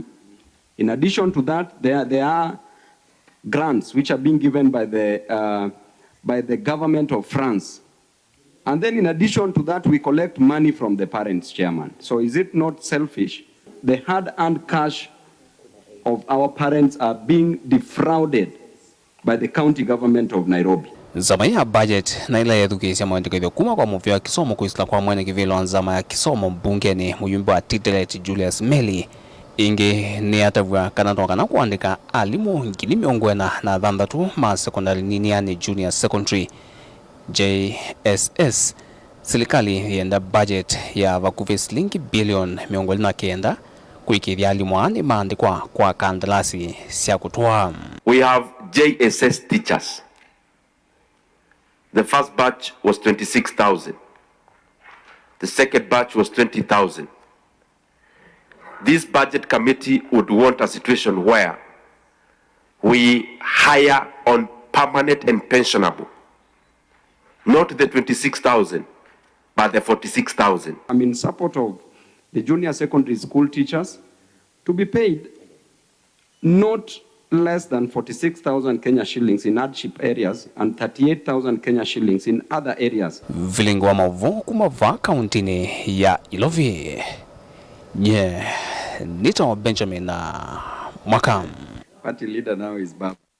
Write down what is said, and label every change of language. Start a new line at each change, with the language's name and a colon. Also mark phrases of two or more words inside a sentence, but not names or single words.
English: In addition to that, there are grants which are being given by the government of France. And then in addition to that, we collect money from the parents, Chairman. So is it not selfish? The hard-earned cash of our parents are being defrauded by the county government of Nairobi.
Kamba: Nzama ya budget na ila yethukisya maendeleo kuma kwa muvyo wa kisomo kuisila kwa mwene kivilo Nzama ya kisomo mbunge ni Muyumbe wa Titelet Julius Meli ingi ni atavua kana toka na kuandika alimu ngini miongwena na thanthatu ma secondary nini yani
English: junior secondary JSS.
Kamba: Silikali yenda budget ya vakuvi shilingi bilioni 900 kuikiithya alimu ni maandikwa kwa kandarasi sia kutoa.
English: We have JSS teachers. The first batch was 26,000. The second batch was 20,000. This budget committee would want a situation where we hire on permanent and pensionable, not the 26,000, but the 46,000. I'm in support of the junior secondary school teachers to be paid not less than 46,000 Kenya shillings in hardship areas and 38,000 Kenya shillings in other areas.
Kamba: Vilingwa mavo kumava countini ya ilovia. Nito Benjamin mwaka.
English: Party leader now is Babu.